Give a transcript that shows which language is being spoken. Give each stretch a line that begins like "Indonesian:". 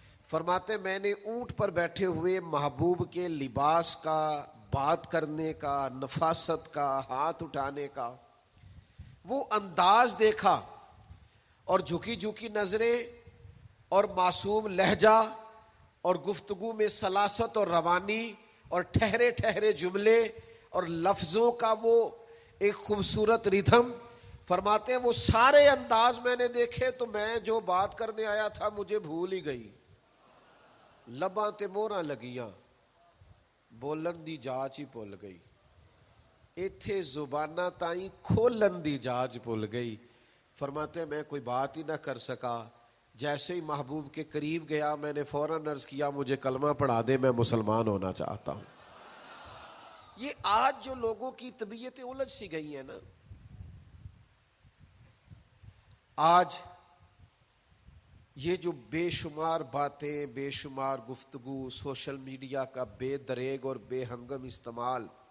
Urdu: فرماتے میں نے اونٹ پر بیٹھے ہوئے محبوب کے لباس کا، بات کرنے کا، نفاست کا، ہاتھ اٹھانے کا وہ انداز دیکھا، اور جھکی جھکی نظریں اور معصوم لہجہ اور گفتگو میں سلاست اور روانی اور ٹھہرے ٹھہرے جملے اور لفظوں کا وہ ایک خوبصورت ریدھم. فرماتے ہیں وہ سارے انداز میں نے دیکھے تو میں جو بات کرنے آیا تھا مجھے بھول ہی گئی.
Punjabi: لباں تے موہراں لگیاں، بولن دی جاچ ہی بھول گئی، ایتھے زبانہ تائیں کھولن دی جاچ بھول گئی.
Urdu: فرماتے میں کوئی بات ہی نہ کر سکا. جیسے ہی محبوب کے قریب گیا میں نے فوراً عرض کیا مجھے کلمہ پڑھا دے، میں مسلمان ہونا چاہتا ہوں. یہ آج جو لوگوں کی طبیعتیں الجھ سی گئی ہیں نا، آج یہ جو بے شمار باتیں، بے شمار گفتگو، سوشل میڈیا کا بے دریغ اور بے ہنگم استعمال